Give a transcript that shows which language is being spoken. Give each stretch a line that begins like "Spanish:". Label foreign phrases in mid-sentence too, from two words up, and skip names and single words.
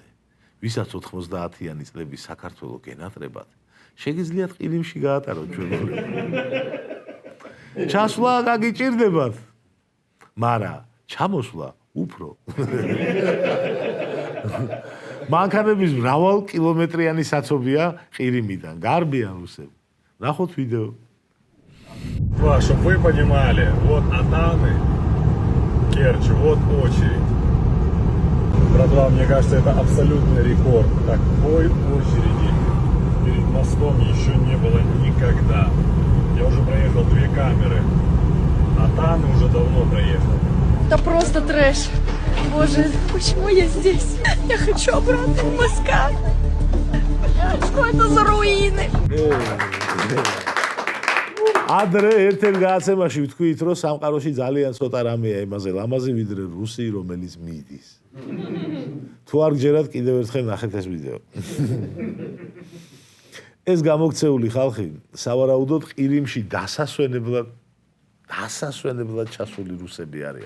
Georgian: ვისაც 90-იანი წლების საქართველოს გენატრებად, შეგიძლიათ ყირიმში გაატაროთ ჩვეულებრივ. ჩასვლა გაგიჭირდებათ, მაგრამ ჩამოსვლა უფრო. მანქანების მრავალ კილომეტრიანი საცობია ყირიმიდან. გარბიან რუსები. ნახოთ ვიდეო.
Russian: Чтобы вы понимали, вот Атаны, Керчь, вот очередь. Братва, мне кажется, это абсолютный рекорд. Такой очереди перед мостом еще не было никогда. Я уже проехал 2 камеры. Атаны уже давно проехал. Это просто трэш. Боже, почему я здесь? Я хочу обратно в Москву. Что это за руины?
Georgian: ადრე ერთ-ერთ გააცემაში ვთქვით, რომ სამყაროში ძალიან ცოტა რამეა იმაზე ლამაზი, ვიდრე რუსი, რომელიც მიდის. თუ არ გჯერათ, კიდევ ერთხელ ნახეთ ეს ვიდეო. ეს გამოქცეული ხალხი სავარაუდოდ ყირიმში დასასვენებლად ჩასული რუსები არიან.